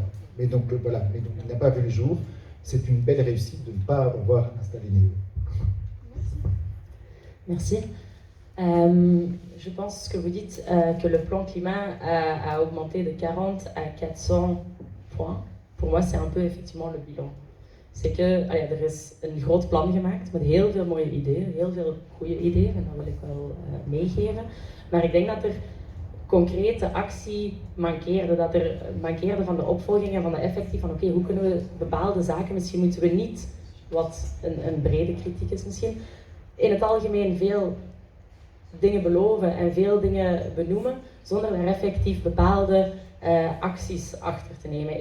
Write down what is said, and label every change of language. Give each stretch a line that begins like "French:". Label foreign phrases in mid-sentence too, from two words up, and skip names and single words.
French: Mais donc, il n'a pas vu le jour. C'est une belle réussite de ne pas avoir installé Néo. Merci. Je pense ce que vous dites, que le plan climat a augmenté de 40 à 400 points. Pour moi, c'est un peu effectivement le bilan. C'est que
Dutch: er is een groot plan gemaakt met heel veel mooie ideeën, heel veel goede ideeën, en dat wil ik wel meegeven. Maar ik denk dat er concrete actie mankeerde, dat er mankeerde van de opvolging en van de effectief van oké, hoe kunnen we bepaalde zaken, misschien moeten we niet, wat een brede kritiek is misschien, in het algemeen veel dingen beloven en veel dingen benoemen, zonder er effectief bepaalde acties achter te nemen.